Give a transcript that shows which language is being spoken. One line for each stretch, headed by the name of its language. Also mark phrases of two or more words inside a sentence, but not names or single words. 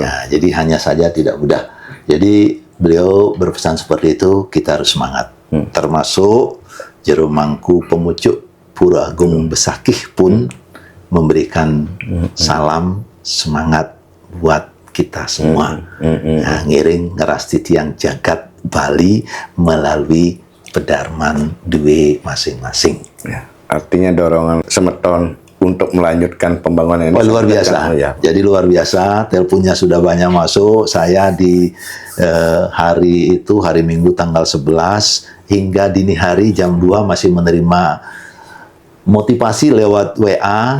Indonesian: Nah, jadi hanya saja tidak mudah. Jadi beliau berpesan seperti itu, kita harus semangat. Termasuk Jero Mangku Pemucuk Pura Agung Besakih pun memberikan salam semangat buat kita semua. Nah,
Balinese: ngiring ngerasti tiang jagat Bali melalui pedarman duwe masing-masing.
Indonesian: Ya, artinya dorongan semeton untuk melanjutkan pembangunan ini. Oh, luar biasa. Ya. Jadi luar biasa. Teleponnya sudah banyak masuk. Saya di hari Minggu tanggal 11 hingga dini hari jam 2 masih menerima motivasi lewat WA.